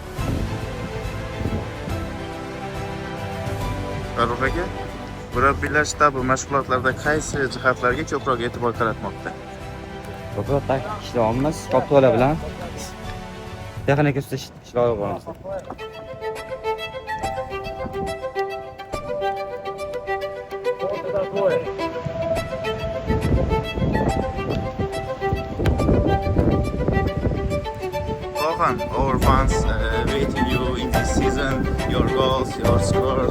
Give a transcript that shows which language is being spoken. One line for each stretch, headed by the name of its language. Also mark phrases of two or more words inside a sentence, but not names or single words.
Uzbek: Farruh aka, murabbiylar shtabi mashg'ulotlarda qaysi jihatlarga ko'proq e'tibor qaratmoqda? Ko'proq ishlayapmiz, top-to'la bilan texnika ustida ishlayapmiz.
English: Gohan, our fans waiting you in this season, your goals, your scores.